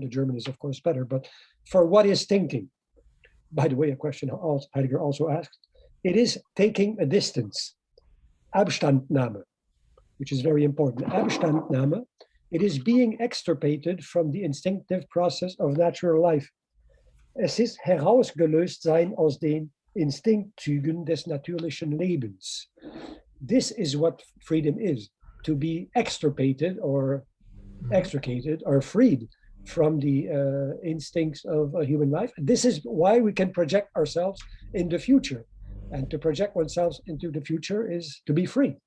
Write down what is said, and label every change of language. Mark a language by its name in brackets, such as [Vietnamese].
[English] The German is, of course, better, but for what is thinking? By the way, a question Heidegger also asked. It is taking a distance, Abstandnahme, which is very important. Abstandnahme, it is being extirpated from the instinctive process of natural life. [German] Es ist herausgelöst sein aus den Instinktzügen des natürlichen Lebens. [English] This is what freedom is, to be extirpated or extricated or freed from the instincts of a human life. This is why we can project ourselves in the future. And to project oneself into the future is to be free.